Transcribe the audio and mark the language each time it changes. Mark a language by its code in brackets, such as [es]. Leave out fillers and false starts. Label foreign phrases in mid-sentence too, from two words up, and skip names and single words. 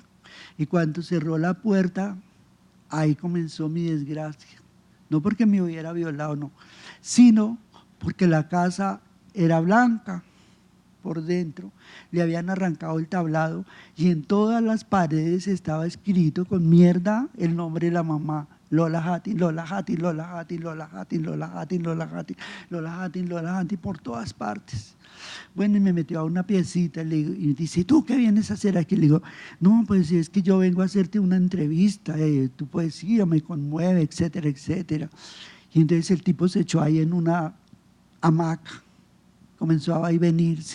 [es] Y cuando cerró la puerta, ahí comenzó mi desgracia. No porque me hubiera violado, no, sino porque la casa era blanca por dentro, le habían arrancado el tablado, y en todas las paredes estaba escrito con mierda el nombre de la mamá, Lola Játin, Lola Játin, Lola Játin, Lola Játin, Lola Játin, Lola Játin, Lola Játin, Lola Játin, por todas partes. Bueno, y me metió a una piecita, y me dice, ¿tú qué vienes a hacer aquí? Le digo, no, pues es que yo vengo a hacerte una entrevista, tu poesía me conmueve, etcétera, etcétera. Y entonces el tipo se echó ahí en una hamaca, comenzó a venirse.